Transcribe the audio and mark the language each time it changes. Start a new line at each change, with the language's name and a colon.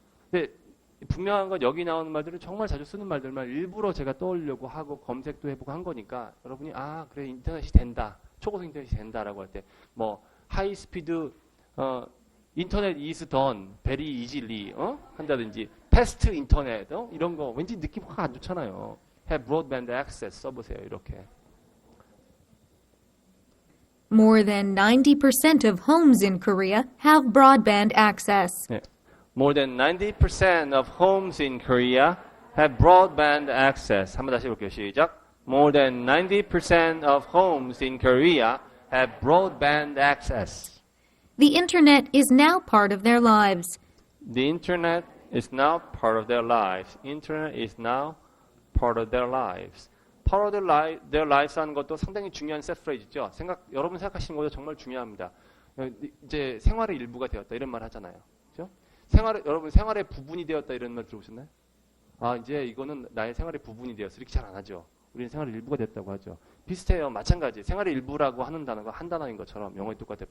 Korean: 근데 분명한 건 여기 나오는 말들은 정말 자주 쓰는 말들만 일부러 제가 떠올리려고 하고 검색도 해보고 한 거니까 여러분이 그래 인터넷이 된다. 초고속 인터넷이 된다라고 할 때 뭐 하이 스피드 인터넷
English: is done very easily
Korean: 한다든지 패스트 인터넷 이런 거 왠지 느낌 확 안 좋잖아요.
English: have broadband access
Korean: 써보세요. 이렇게.
English: More than 90% of homes in Korea have broadband access.
Korean: 네.
English: More than 90% of homes in Korea have broadband access.
Korean: 한번 다시 해볼게요. 시작.
English: More than 90% of homes in Korea have broadband access. The internet is now part of their lives. The internet is now part of their lives. Internet is now part of their lives. Part of their lives
Korean: 하는 것도 상당히 중요한
English: set phrase
Korean: 죠. 여러분 생각하시는 것도 정말 중요합니다. 이제 생활의 일부가 되었다 이런 말 하잖아요. 그죠? 여러분 생활의 부분이 되었다 이런 말 들어보셨나요? 아, 이제 이거는 나의 생활의 부분이 되었어. 이렇게 잘 안 하죠. 우리는 생활의 일부가 됐다고 하죠. 비슷해요. 마찬가지. 생활의 일부라고 하는 단어가 한 단어인 것처럼 영어에 똑같아요.